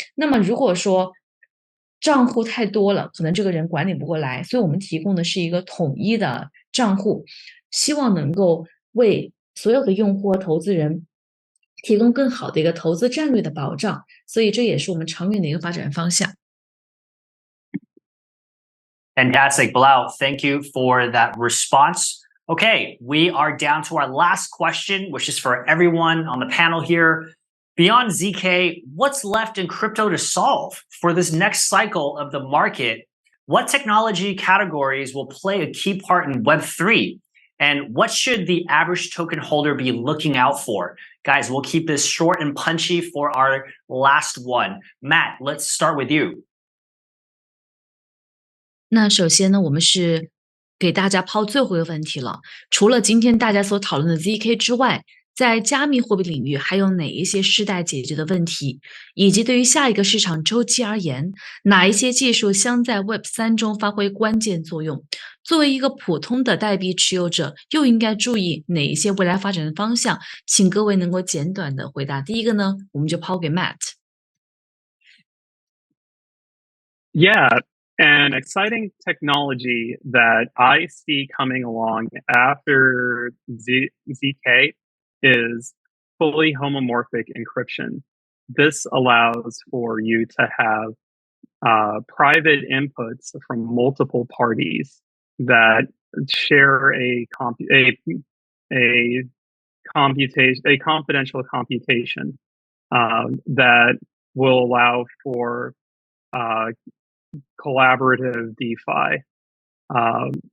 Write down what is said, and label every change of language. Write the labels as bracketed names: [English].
[Chinese] 那么如果说账户太多了，可能这个人管理不过来，所以我们提供的是一个统一的账户，希望能够为所有的用户和投资人提供更好的一个投资战略的保障，所以这也是我们长远的一个发展方向。 [English] Fantastic, Balal. Thank you for that response. Okay, we are down to our last question, which is for everyone on the panel here. Beyond ZK, what's left in crypto to solve for this next cycle of the market? What technology categories will play a key part in Web3? And what should the average token holder be looking out for? Guys, we'll keep this short and punchy for our last one. Matt, let's start with you. [Chinese] 那首先呢，我们是给大家抛最后一个问题了。除了今天大家所讨论的 ZK 之外，在加密货币领域还有哪一些是待解决的问题？以及对于下一个市场周期而言，哪一些技术将在 Web3 中发挥关键作用？作为一个普通的代币持有者，又应该注意哪一些未来发展的方向？请各位能够简短的回答。第一个呢，我们就抛给 Matt。 [English] Yeah. An exciting technology that I see coming along after ZK is fully homomorphic encryption. This allows for you to have private inputs from multiple parties that share a confidential computation that will allow for collaborative DeFi.